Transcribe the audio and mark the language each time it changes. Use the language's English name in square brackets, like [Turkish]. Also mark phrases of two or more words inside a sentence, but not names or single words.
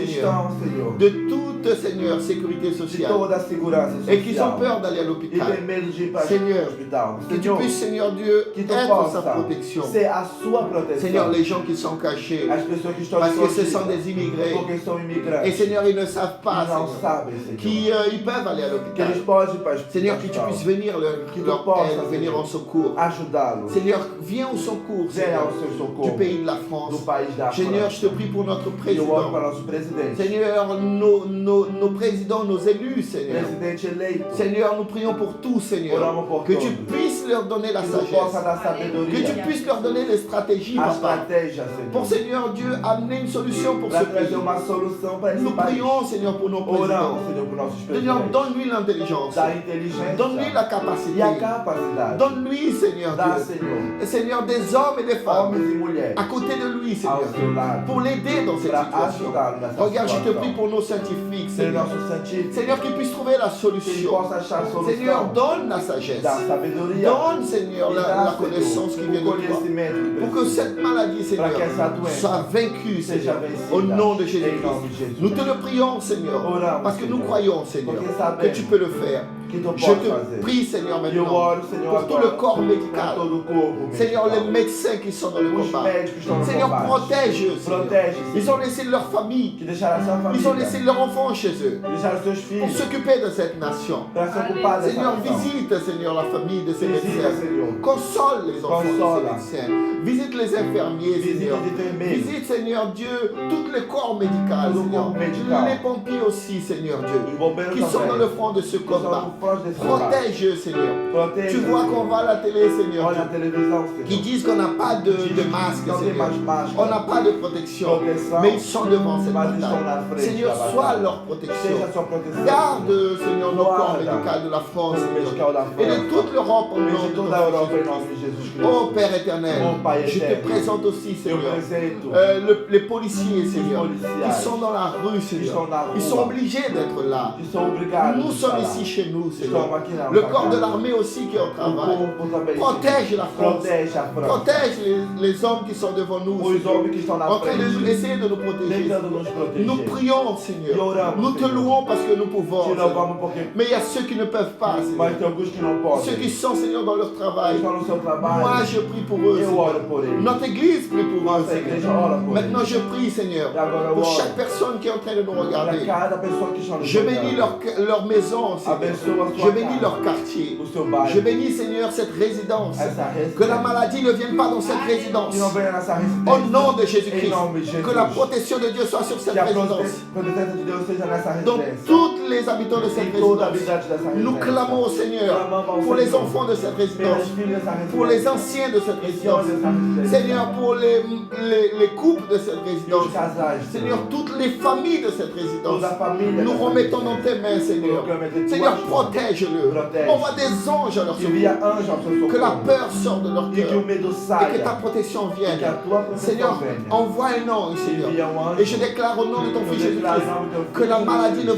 [Portuguese] estão, Senhor, [French] de toute toute, Seigneur, sécurité de sociale [Portuguese] toda a segurança [French] et qui ont [Portuguese] social. [French] peur d'aller à [Portuguese] E [French] l'hôpital. [Portuguese] tem medo de ir para [French] Seigneur, [Portuguese] o hospital. [French] Que tu [Portuguese] Senhor, [French] puisses, Seigneur Dieu, [Portuguese] que tu [French] être sa [Portuguese] possa [French] protection. [Portuguese] ser a sua proteção. [French] Seigneur, les gens qui sont cachés, [Portuguese] As pessoas que estão [French] parce que ce [Portuguese] escondidas, [French] sont des immigrés. [Portuguese] porque são imigrantes. [French] Et Seigneur, ils ne savent pas, [Portuguese] Ils não [French] Seigneur, [Portuguese] sabem, Senhor. [French] qu'ils peuvent aller à [Portuguese] Que [French] l'hôpital. [Portuguese] eles podem ir para o [French] Seigneur, que tu [Portuguese] hospital. [French] puisses venir [Portuguese] Que tu [French] leur [Portuguese] possa, [French] aide, venir [Portuguese] Senhor, [French] en secours. [Portuguese] ajudá-los. [French] Seigneur, viens au secours, [Portuguese] Venha [French] Seigneur, [Portuguese] ao seu [French] du [Portuguese] socorro [French] pays de la [Portuguese] do [French] France. [Portuguese] país da [French] Seigneur, [Portuguese] França. [French] je te prie pour notre [Portuguese] E eu oro [French] président. [Portuguese] para nosso presidente. [French] Seigneur, nos présidents, nos élus, Seigneur. [Portuguese] Presidente eleito. [French] Seigneur, nous prions pour tous, Seigneur. [Portuguese] Oramos por [French] Que tu [Portuguese] todos. [French] puisses leur donner la [Portuguese] Que tu possa [French] sagesse. [Portuguese] dar [French] Que [Portuguese] sabedoria. [French] tu puisses leur donner les stratégies, [Portuguese] A [French] papa. [Portuguese] estratégia, [French] Pour, [Portuguese] Senhor. [French] Seigneur Dieu, amener une solution pour [Portuguese] Para [French] ce pays. [Portuguese] trazer uma solução para esse [French] Nous [Portuguese] país. [French] prions, Seigneur, pour nos présidents. [Portuguese] Oramos, Senhor, por nossos [French] Seigneur, [Portuguese] presidentes. [French] donne-lui l'intelligence. [Portuguese] Dá inteligência. [French] Donne-lui la [Portuguese] E [French] capacité. [Portuguese] a capacidade. [French] Donne-lui, Seigneur [Portuguese] Dá, [French] Dieu. [Portuguese] Senhor, [French] Et Seigneur, des hommes et des femmes [Portuguese] homens e mulheres [French] à côté de lui, [Portuguese] ao [French] Seigneur. [Portuguese] seu lado. [French] Pour l'aider dans cette [Portuguese] Para [French] situation. [Portuguese] ajudá-lo nessa [French] Regarde, je te [Portuguese] situação. [French] prie pour nos scientifiques, [Portuguese] Senhor, [French] Seigneur. [Portuguese] nosso científico, [French] Seigneur, qu'ils puissent trouver la [Portuguese] que ele [French] solution. [Portuguese] possa achar a [French] Seigneur, [Portuguese] solução. [French] donne la sagesse. [Portuguese] Dá sabedoria. [French] Donne, Seigneur, [Portuguese] E [French] la [Portuguese] dá, [French] connaissance qui vient [Portuguese] Senhor, [French] de [Portuguese] o [French] toi. [Portuguese] conhecimento que [French] Pour que [Portuguese] precisa. [French] cette maladie, [Portuguese] Para [French] Seigneur, [Portuguese] que essa doença [French] soit vaincue, [Portuguese] seja [French] Seigneur. [Portuguese] vencida. [French] Au nom de [Portuguese] Em nome de [French] Jésus-Christ. [Portuguese] Jesus. [French] Nous te le prions, Seigneur. [Portuguese] Oramos, [French] Parce que nous [Portuguese] Senhor. [French] croyons, Seigneur, [Portuguese] Porque [French] que [Portuguese] sabemos [French] tu peux le faire. [Portuguese] que tu [French] Je [Portuguese] pode [French] te [Portuguese] fazer. [French] prie, Seigneur, [Portuguese] E eu [French] maintenant, [Portuguese] oro, Senhor, [French] pour tout [Portuguese] agora, [French] le corps [Portuguese] por [French] médical. [Portuguese] todo o corpo [French] Seigneur, les [Portuguese] médical. [French] médecins qui sont dans le [Portuguese] Os [French] combat. [Portuguese] médicos que estão no [French] Seigneur, [Portuguese] combate. [French] protège-eux, Seigneur. [Portuguese] Protege, [French] Ils [Portuguese] Senhor. [French] ont laissé leur famille. [Portuguese] Que deixaram a sua família. [French] Ils ont laissé leurs enfants chez eux. [Portuguese] Deixaram seus [French] Pour [Portuguese] filhos. [French] s'occuper de cette nation. [Portuguese] Para se ocupar dessa [French] Seigneur, [Portuguese] nação. [French] visite, Seigneur, la famille de ces [Portuguese] Visita, [French] médecins. [Portuguese] Senhor. [French] Console les enfants [Portuguese] Consola. [French] de ces médecins. Visite les infirmiers, [Portuguese] Visite [French] Seigneur. [Portuguese] os enfermeiros. [French] Visite, Seigneur Dieu, tous les corps médicaux, Tout le Seigneur. corps médical. Les pompiers aussi, Seigneur Dieu. [Portuguese] Os bombeiros [French] Qui sont [Portuguese] também. [French] dans le front de ce [Portuguese] Que estão [French] combat. [Portuguese] no front desse combate. [French] Protège-eux, Seigneur. [Portuguese] Protege, [French] Tu vois [Portuguese] Senhor. [French] qu'on va à la télé, Seigneur [Portuguese] Olha a [French] Dieu, [Portuguese] televisão, [French] qui [Portuguese] Senhor. [French] disent qu'on n'a pas de masque, [Portuguese] Não tem [French] Seigneur. [Portuguese] mais máscara. [French] On n'a pas de protection. [Portuguese] Proteção. [French] Mais ils sont devant cette [Portuguese] Mas estão na [French] bataille. [Portuguese] frente [French] Seigneur, [Portuguese] da [French] sois [Portuguese] batalha. [French] leur protection. [Portuguese] Seja a sua proteção. [French] Garde, Seigneur, nos corps [Portuguese] Guarda. [French] médicaux de la France, [Portuguese] Corpo [French] Seigneur. [Portuguese] médical da [French] Et de [Portuguese] França. [French] toute l'Europe au [Portuguese] E [French] nom [Portuguese] de [French] de [Portuguese] toda a [French] ton [Portuguese] Europa em [French] Fils. [Portuguese] nome de Jesus Cristo. [French] Oh Père éternel, [Portuguese] Oh, Pai [French] je te [Portuguese] éternel. [French] présente aussi, [Portuguese] Eu [French] Seigneur, [Portuguese] apresento [French] les policiers, Seigneur, [Portuguese] policiais [French] qui sont dans la rue, Seigneur. [Portuguese] estão na [French] Ils [Portuguese] rua. [French] sont obligés d'être là. [Portuguese] que são obrigados [French] Nous [Portuguese] a estar [French] sommes [Portuguese] lá. [French] ici chez nous, Seigneur. [Portuguese] Estamos aqui na [French] Le [Portuguese] nossa [French] corps de [Portuguese] casa. [French] l'armée aussi qui est au [Portuguese] O [French] travail. [Portuguese] corpo também. [French] Protège la France. [Portuguese] Protege a França. [French] Protège les hommes qui sont devant nous, [Portuguese] Os [French] Seigneur. [Portuguese] homens que estão na [French] En train de [Portuguese] frente. [French] essayer de nous protéger. [Portuguese] Tentando nos proteger. [French] Nous prions, [Portuguese] E [French] Seigneur. [Portuguese] oramos, [French] Nous te [Portuguese] Senhor. [French] louons parce que nous pouvons. [Portuguese] Te [French] Seigneur. [Portuguese] louvamos porque [French] Mais il y a ceux qui ne peuvent pas, [Portuguese] mas [French] Seigneur. [Portuguese] tem alguns que não podem. [French] Ceux qui sont, Seigneur, dans leur travail. [Portuguese] Estão no seu trabalho. [French] Moi, je prie pour eux, [Portuguese] Eu [French] Seigneur. [Portuguese] oro por eles. [French] Notre église prie pour eux, [Portuguese] Nossa [French] Seigneur. [Portuguese] igreja ora por [French] Maintenant, [Portuguese] eles. [French] je prie, Seigneur, [Portuguese] E agora eu [French] pour [Portuguese] oro [French] chaque personne qui est en train de nous [Portuguese] para [French] regarder. [Portuguese] cada pessoa que está no [French] Je [Portuguese] seu [French] bénis [Portuguese] trabalho. [French] leur maison, Seigneur. [Portuguese] Abençoa a [French] Je [Portuguese] sua [French] bénis [Portuguese] casa, [French] leur quartier. [Portuguese] o seu bairro. [French] Je bénis, Seigneur, cette résidence. [Portuguese] Essa [French] Que la [Portuguese] residência. [French] maladie ne vienne pas dans cette résidence. [Portuguese] Que não venha nessa residência. [French] Au nom de [Portuguese] Em [French] Jésus-Christ. [Portuguese] nome de Jesus. [French] Que la protection de Dieu soit sur cette [Portuguese] Que a [French] résidence. [Portuguese] proteção de Deus seja nessa [French] Donc, [Portuguese] residência. [French] tous les habitants de cette [Portuguese] Em toda a [French] résidence, [Portuguese] habitante dessa [French] nous [Portuguese] residência. [French] clamons au Seigneur [Portuguese] Clamamos ao [French] pour les [Portuguese] Senhor. [French] enfants de cette [Portuguese] Pelos [French] résidence, [Portuguese] filhos dessa residência. [French] pour les anciens de cette résidence. [Portuguese] dessa residência. [French] Seigneur, pour les couples de cette [Portuguese] E [French] résidence. [Portuguese] os casais. [French] Seigneur, toutes les familles de cette résidence. [Portuguese] Toda a família. [French] Nous [Portuguese] dessa [French] remettons dans [Portuguese] residência. [French] tes mains, Seigneur. [Portuguese] Colocamos entre tuas [French] Seigneur, [Portuguese] mãos. [French] protège-le. [Portuguese] Protège. [French] Envoie des anges à leur [Portuguese] Envia [French] secours. [Portuguese] anjos ao seu [French] Que la [Portuguese] socorro. [French] peur sorte de leur [Portuguese] E que [French] cœur. [Portuguese] o medo [French] Et que [Portuguese] saia. [French] ta protection [Portuguese] E [French] vienne. [Portuguese] que a tua proteção [French] Seigneur, [Portuguese] venha. [French] envoie un ange, Seigneur. [Portuguese] Envia um anjo. [French] Et je déclare au nom de ton [Portuguese] Eu [French] Fils [Portuguese] declaro [French] Jésus-Christ [Portuguese] em nome do teu [French] que la [Portuguese] filho [French] maladie ne